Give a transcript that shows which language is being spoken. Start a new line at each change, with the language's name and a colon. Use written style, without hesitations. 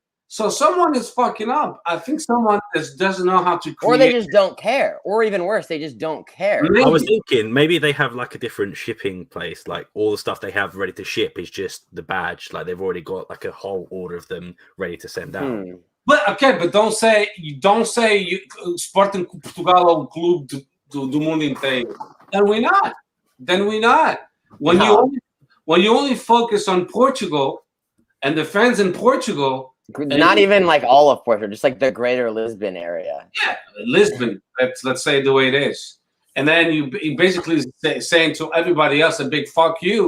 English: So someone is fucking up. I think someone doesn't know how to create. Or they just don't care. Or even worse, they just don't care. I was thinking maybe they have like a different shipping place. Like all the stuff they have ready to ship is just the badge. Like they've already got like a whole order of them ready to send out. But okay, but don't say
Portuguese: Sporting Portugal é o clube do mundo inteiro.
English: Then we're not. When you only focus on Portugal and the fans in Portugal, Not even like all of Portugal, just like the greater Lisbon area. Yeah, Lisbon. Let's say it the way it is. And then you basically saying to everybody else a big fuck you.